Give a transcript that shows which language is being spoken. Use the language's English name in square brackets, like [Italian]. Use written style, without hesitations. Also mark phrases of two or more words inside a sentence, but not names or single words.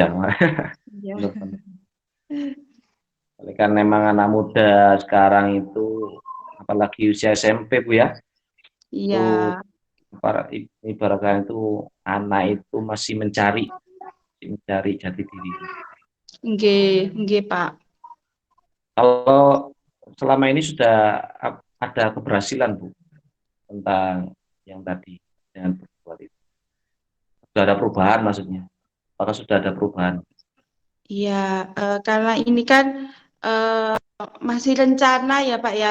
[Indonesian] Iya. benar-benar. Oleh karena memang anak muda sekarang itu, apalagi usia SMP Bu ya, Iya, itu para ibaratnya itu anak itu masih mencari jati dirinya. [Javanese] nggih, nggih, Pak. [Indonesian] Kalau selama ini sudah ada keberhasilan Bu tentang yang tadi dengan berbuat itu. Sudah ada perubahan maksudnya. Apakah sudah ada perubahan? Iya, karena ini kan masih rencana ya, Pak ya.